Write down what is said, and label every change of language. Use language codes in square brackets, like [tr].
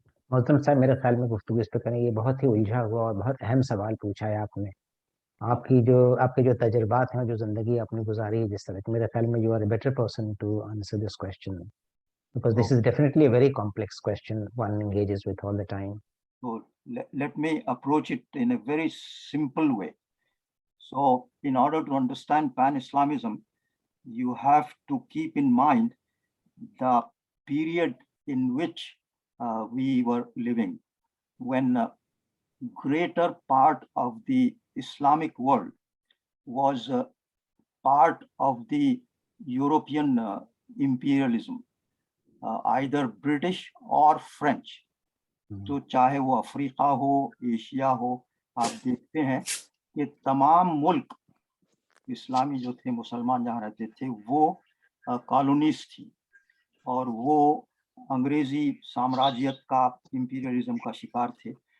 [hi] मोहतरम साहब, मेरे ख्याल में गुफ्तगू इस पे करें, ये बहुत ही उलझा हुआ और बहुत अहम सवाल पूछा है आपने। आपके जो तजुर्बात हैं, जो जिंदगी आपने गुजारी है जिस तरह की, मेरे ख्याल में [en] You are a better person to answer this question, because this is definitely a very complex question one engages with all the time. So let me approach it in a very simple way. So in order to understand Pan-Islamism, you have to keep in mind the period in which we were living, when greater part of the Islamic world was part of the European imperialism, either British or French. [hi] तो चाहे वो Africa हो, Asia हो, आप देखते हैं कि तमाम मुल्क इस्लामी जो थे, मुसलमान जहाँ रहते थे, वो कॉलोनीज थी और वो अंग्रेजी साम्राज्यत का, इंपीरियलिज्म का शिकार थे।